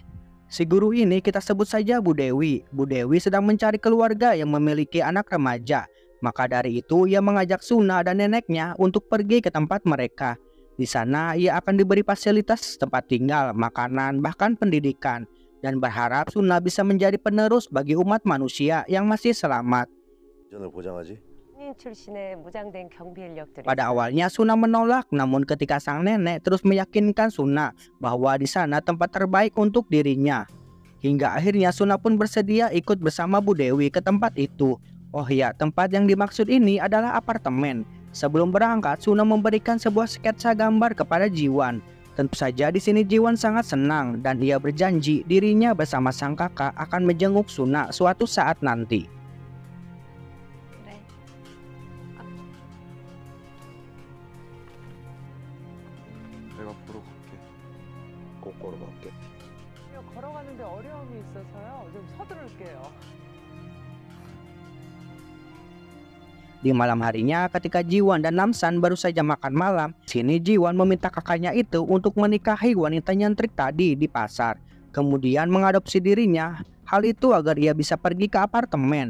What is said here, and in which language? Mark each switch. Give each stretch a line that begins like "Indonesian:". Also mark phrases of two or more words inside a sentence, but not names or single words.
Indonesian: Si guru ini kita sebut saja Bu Dewi. Bu Dewi sedang mencari keluarga yang memiliki anak remaja. Maka dari itu ia mengajak Suna dan neneknya untuk pergi ke tempat mereka. Di sana ia akan diberi fasilitas tempat tinggal, makanan, bahkan pendidikan. Dan berharap Suna bisa menjadi penerus bagi umat manusia yang masih selamat.
Korean: 안전을 보장하지? 출신의 무장된 경비 인력들이
Indonesian: Pada awalnya Suna menolak, namun ketika sang nenek terus meyakinkan Suna bahwa di sana tempat terbaik untuk dirinya. Hingga akhirnya Suna pun bersedia ikut bersama Bu Dewi ke tempat itu. Oh ya, tempat yang dimaksud ini adalah apartemen. Sebelum berangkat, Suna memberikan sebuah sketsa gambar kepada Jiwon. Tentu saja di sini Jiwon sangat senang dan ia berjanji dirinya bersama sang kakak akan menjenguk Suna suatu saat nanti.
Korean: 그래. 내가 보러 갈게. 꼭 보러 갈게. 걸어가는데 어려움이 있어서요. 좀 서두를게요.
Indonesian: Di malam harinya ketika Jiwon dan Namsan baru saja makan malam, sini Jiwon meminta kakaknya itu untuk menikahi wanita nyentrik tadi di pasar. Kemudian mengadopsi dirinya, hal itu agar ia bisa pergi ke apartemen.